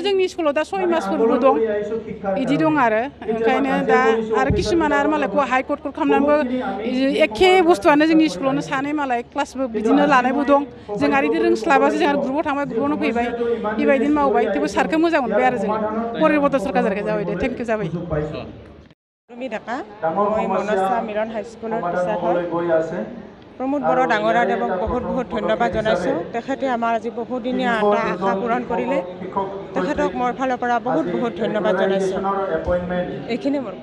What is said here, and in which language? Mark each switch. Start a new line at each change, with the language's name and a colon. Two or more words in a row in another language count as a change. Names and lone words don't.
Bodo: जोंनि स्कुलाव दा 6 मासफोरबो दं बिदि दं आरो ओंखायनो दा आरो किसुमान आरो मालाय
English: high court
Bodo: खालामनानैबो एखे बुस्थुआनो जोंनि स्कुलावनो सानै मालाय क्लासबो बिदिनो लानायबो दं जों आरो बिदि रोंस्लाबासो जों आरो ग्रुपआव थांबाय ग्रुपआवनो फैबाय बेबायदिनो मावबाय थेवबो सारखौ मोजां मोनबाय आरो जों परिबर्तन सरकार जाबाय दे
English: thank you
Bodo: जाबाय
Assamese: ডেকা মই মনসা মিলন হাইস্কুলৰ টিচাৰ হয় প্ৰমোদ বড়ো ডাঙৰীয়াদেৱক বহুত ধন্যবাদ জনাইছোঁ তেখেতে আমাৰ আজি বহুদিনীয়া এটা আশা পূৰণ কৰিলে তেখেতক মোৰ ফালৰ পৰা বহুত ধন্যবাদ জনাইছোঁ এইখিনি মোৰ